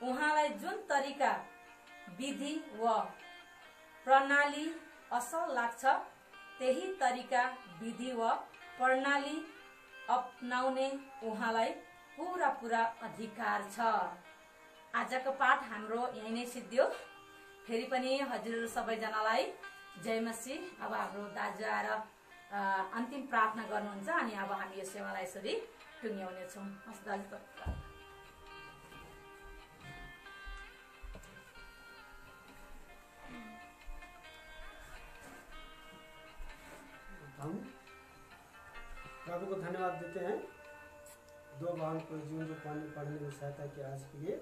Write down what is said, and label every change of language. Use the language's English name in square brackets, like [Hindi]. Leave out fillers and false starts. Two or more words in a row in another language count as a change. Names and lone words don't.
[Nepali] उहाँलाई जुन तरिका विधि व प्रणाली असल लाग्छ त्यही तरिका विधि व प्रणाली अपनाउने उहाँलाई पूरा पूरा अधिकार छ। आजको पाठ हाम्रो यही नै सिद्धियो। फेरि पनि हजुर सबैजनालाई जय मसीह। अब हाम्रो दाजु आएर अन्तिम प्रार्थना गर्नुहुन्छ अनि अब हामी यो सेवालाई यसरी टुङ्ग्याउनेछौँ। हस् दाजु। [Hindi] हम प्रभु को धन्यवाद देते हैं 2 बहन को जीवन जो पानी पढ़ने में सहायता की आज के लिए।